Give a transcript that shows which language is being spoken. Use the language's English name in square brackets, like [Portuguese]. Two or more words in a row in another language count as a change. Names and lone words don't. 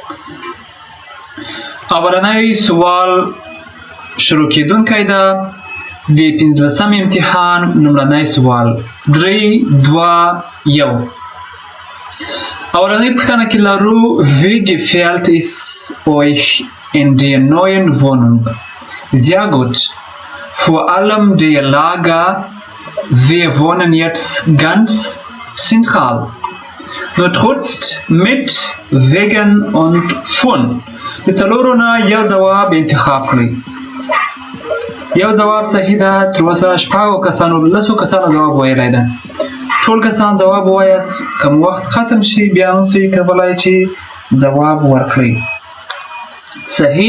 [Pashto] اولنی سوال شروع کیدونکی ده. د 15 امتحان لومړنی سوال 3 2 1 اولنۍ پوښتنه کې لرو [German] wie gefällt es euch in der neuen Wohnung? Sehr gut. Vor allem der Lager. Wir wohnen jetzt ganz zentral. Nur trotz mit, wegen und von. [Pashto] د څلورو نه یو ځواب انتخاب کړئ. یو ځواب صحیح ده. تر اوسه شپږو کسانو 10 کسانو ځواب ویلی ده. ټول کسان ځواب ووایاست. کوم وخت ختم شي بیا هم تاسو کولی چې ځواب ورکړئ. صحیح.